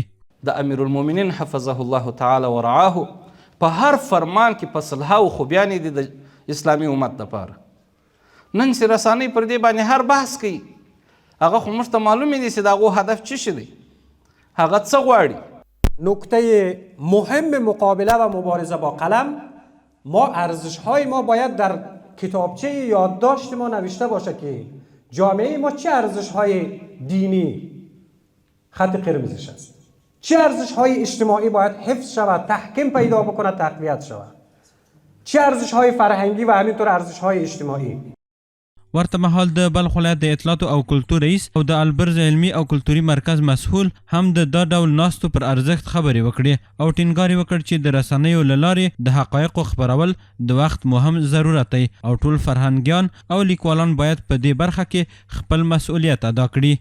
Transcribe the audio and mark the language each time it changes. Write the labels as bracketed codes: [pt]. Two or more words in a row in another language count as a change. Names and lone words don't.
[ps] د امیر المؤمنین [ar] حفظه الله تعالی ورعاه [ps] په هر فرمان کې په صلحاو خوبیانې دي د اسلامي امت لپاره. نن چې رسانۍ پر دې باندې هر بحث کوي، هغه خو موږ ته معلومې دي چې د هغو هدف څه شی دی، هغه څه غواړي. [fa] نکته مهم مقابله و مبارزه با قلم، ما ارزش‌های ما باید در کتابچه یادداشت ما نوشته باشه که جامعه ما چه ارزش‌های دینی خط قرمزش است، چه ارزش‌های اجتماعی باید حفظ شود، تحکیم پیدا بکنه، تقویت شود، چه ارزش‌های فرهنگی و همینطور ارزش‌های اجتماعی. [ps] ورته مهال د بلخ ولایت د اطلاعاتو او کلتور رئیس او د البرز علمي او کلتوري مرکز مسؤل هم د دا ډول ناستو پر ارزښت خبرې وکړې او ټینګار یې وکړ چې د رسنیو له لارې د حقایقو خپرول د وخت مهم ضرورت دی او ټول فرهنګیان او لیکوالان باید په دې برخه کې خپل مسؤلیت ادا کړي.